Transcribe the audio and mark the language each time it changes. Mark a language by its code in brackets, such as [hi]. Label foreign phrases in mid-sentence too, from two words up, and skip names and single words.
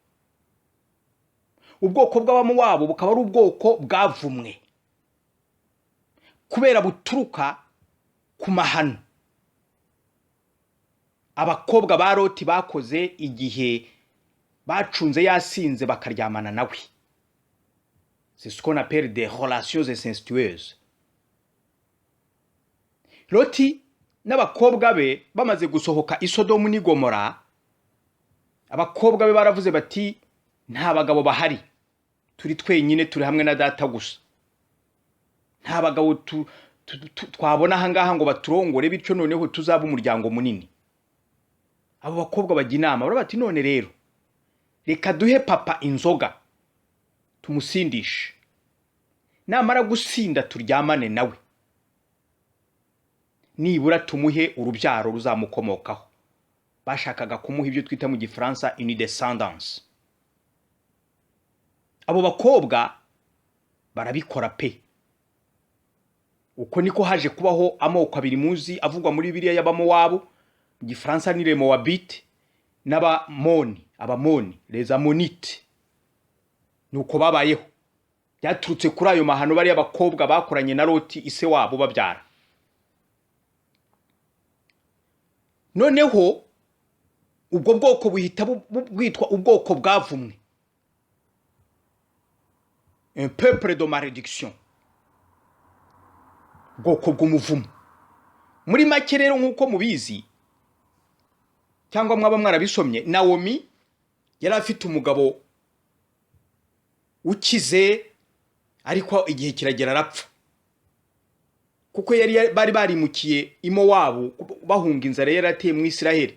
[rw] Ubwoko bw'Abamowabu bukaba ari ubwoko bwavumwe kubera buturuka ku mahano abakobwa ba Loti bakoze igihe bacunze yasinze bakaryamana nawe. [fr] C'est ce qu'on appelle des relations incestueuses. [rw] Loti n'abakobwa be bamaze gusohoka i Sodomu n'i Gomora, abakobwa be baravuze bati nta bagabo bahari, turi twenyine, turi hamwe na data gusa, nta bagabo twabona aha ngaha ngo baturongore, bityo noneho tuzaba umuryango munini. Abo bakobwa bajya inama baravuga bati none rero reka duhe papa inzoga tumusindishe, namara gusinda turyamane nawe, nibura tumuhe urubyaro ruzamukomokaho. Bashakaga kumuha ibyo twita mu Gifaransa [fr] une descendance. [rw] Abo bakobwa barabikora pe. Uko niko haje kubaho amoko abiri muzi avugwa muri Bibiliya y'Abamowabu. Mu Gifaransa ni [fr] les Moabites [rw] n'Abamoni, Abamoni, [fr] les Ammonites. [rw] Nuko babayeho. Byaturutse kuri ayo mahano bari abakobwa bakoranye na Loti ise wabo babyara. Noneho ubwo bwoko buhita bwitwa ubwoko bwavumwe, [fr] un peuple de malédiction, [rw] ubwoko bw'umuvumo. Muri make rero nk'uko mubizi cyangwa mwaba mwarabisomye, Naomi yari afite umugabo ukize, ariko igihe kiragera arapfa, kuko bari barimukiye i Mowabu bahunga inzara yarateye mu Isiraheli.